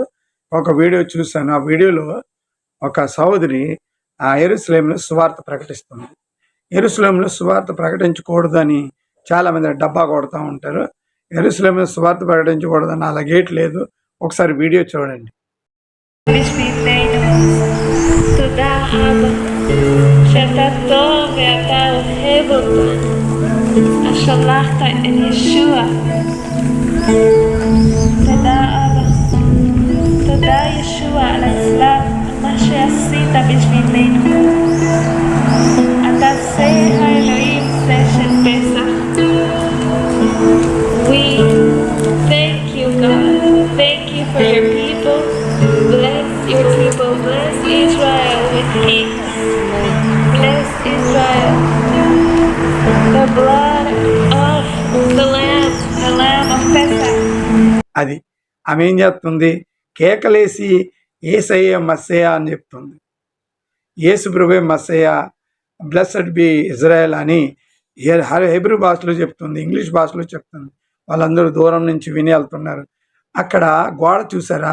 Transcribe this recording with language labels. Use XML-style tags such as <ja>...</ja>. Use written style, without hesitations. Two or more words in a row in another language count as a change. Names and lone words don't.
<te>ఒక వీడియో చూశాను. ఆ వీడియోలో ఒక సహోదరి యెరూషలేములో సువార్త ప్రకటిస్తుంది. యెరూషలేములో సువార్త ప్రకటించకూడదని చాలామంది డబ్బా కొడతా ఉంటారు. యెరూషలేములో సువార్త ప్రకటించకూడదని అలా గేట్ లేదు. ఒకసారి వీడియో చూడండి.</te> <he>תודה אבא, שאתה טוב ואתה אוהב אותנו. שלחת את ישוע. תודה אבא. תודה ישוע על הצלב, על מה שעשית בשבילנו. אתה זה האלוהים, זה של פסח.</he> <en>We thank you God. Thank you for your people. Bless your people. Bless Israel with peace. Bless Israel. The blood of the Lamb of Pesach.</en> <te>అది ఆమె ఏం చేస్తుంది? కేకలేసి యేసయ్య మస్సయ్య అని చెప్తుంది. యేసు ప్రభువే మస్సయ్య,</te> <en>Blessed be Israel</en> <te>అని హెబ్రూ భాషలో చెప్తుంది, ఇంగ్లీష్ భాషలో చెప్తుంది. వాళ్ళందరూ దూరం నుంచి విని వెళ్తున్నారు. అక్కడ గోడ చూసారా?</te>